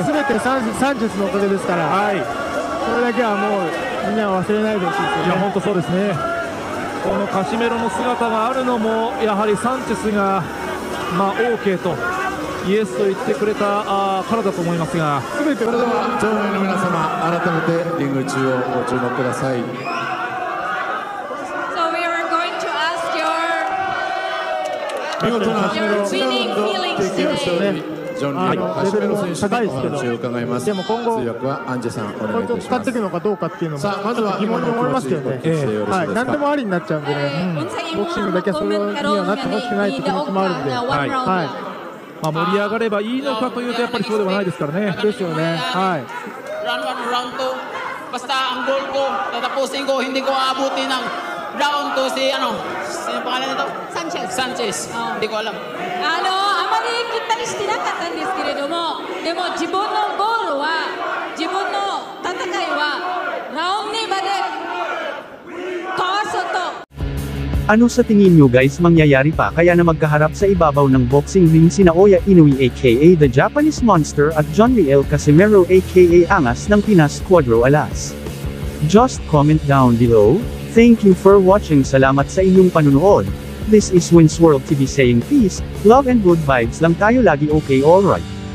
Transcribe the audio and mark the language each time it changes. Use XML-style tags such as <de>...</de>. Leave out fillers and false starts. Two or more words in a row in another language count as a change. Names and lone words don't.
<ja>すべてサンチェスのおかげですから、それだけはもうみんな忘れないでほしいですよね。本当そうですね。このカシメロの姿があるのもやはりサンチェスが、OK とイエスと言ってくれたからだと思いますが、それでは場内の皆様改めてリング中をご注目ください。</ja> <en>So we are going to ask your</en> <ja>見事な</ja> <en>winning feelings</en> <ja>提供してお</ja> <en>today.</en> <ja>りジョン・リーのカシメロ選手にお話を伺います。でも今後通訳はアンジェさんお願いいたします。使っていくのかどうかっていうのもさあまずは疑問に思いますけどね。何でもありになっちゃうんでね。ボクシングだけはそれにはなってほしくないって気持ちもあるんで。盛り上がればいいのかというとやっぱりそうではないですからね。ですよね。</ja> <en>Round 1, round 2.</en> <tl>Basta ang goal ko, tatapusin ko, hindi ko aabutin ng round 2 sino pangalan nito? Sanchez. Hindi ko alam.</tl> <ja>あまりきったりしてなかったんですけれども、でも自分のゴールは、自分の戦いはラウンドまで通すと。</ja> <tl>Ano sa tingin nyo guys mangyayari pa kaya na magkaharap sa ibabaw ng boxing ring si Naoya Inoue aka The Japanese Monster at John Riel Casimero aka Angas ng Pinas Cuadro Alas?</tl> <en>Just comment down below. Thank you for watching.</en> <tl>Salamat sa inyong panunood.</tl> <en>This is Wins World TV saying peace, love and good vibes</en> <tl>lang tayo lagi.</tl> <en>Okay, alright.</en>